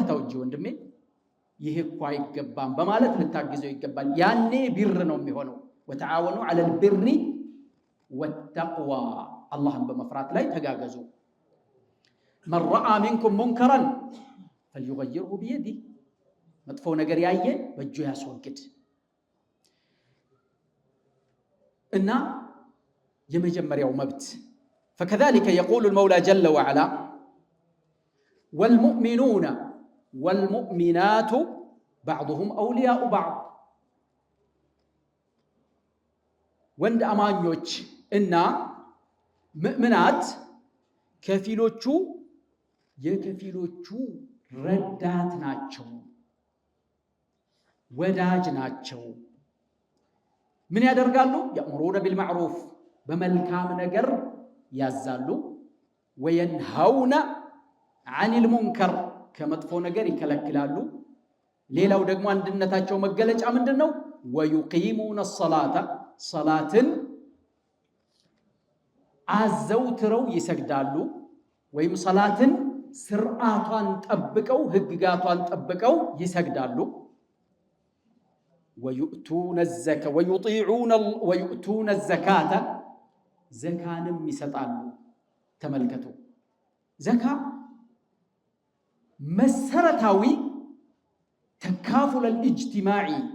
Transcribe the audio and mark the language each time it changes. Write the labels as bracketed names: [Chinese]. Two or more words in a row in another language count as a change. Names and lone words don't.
[Amharic] ተው እንጂ ወንድሜ ይህ እኮ አይገባም በማለት ልታግዘው ይገባል። ያኔ ቢር ነው የሚሆነው። [Arabic] وتعاونوا على البر والتقوى [Amharic] አላህን በመፍራት ላይ ተጋገዙ። [Arabic] من رأى منكم منكرا فليغيره بيده [Amharic] መጥፎ ነገር ያየ በእጁ ያስወግድ እና የመጀመሪያው መብት [Arabic] فكذلك يقول المولى جل وعلا والمؤمنون والمؤمنات بعضهم أولياء بعض [Amharic] ወንድ አማኞች እና ሙእሚናት ከፊሎቹ የከፊሎቹ ረዳት ናቸው፣ ወዳጅ ናቸው። ምን ያደርጋሉ? [Arabic] يأمرون بالمعروف [Amharic] በመልካም ነገር ያዛሉ፣ [Arabic] وينهون عن المنكر [Amharic] ከመጥፎ ነገር ይከለክላሉ። ሌላው ደግሞ አንድነታቸው መገለጫ ምንድነው? [Arabic] ويقيمون الصلاة [Amharic] ሰላትን አዘውትረው ይሰግዳሉ፣ ወይም ሰላትን ስርዓቷን ጠብቀው ህግጋቷን ጠብቀው ይሰግዳሉ። [Arabic] ويؤتون الزكاة [Amharic] ዘካንም ይሰጣሉ። ተመልከቱ፣ ዘካ መሰረታዊ [Arabic] التكافل الاجتماعي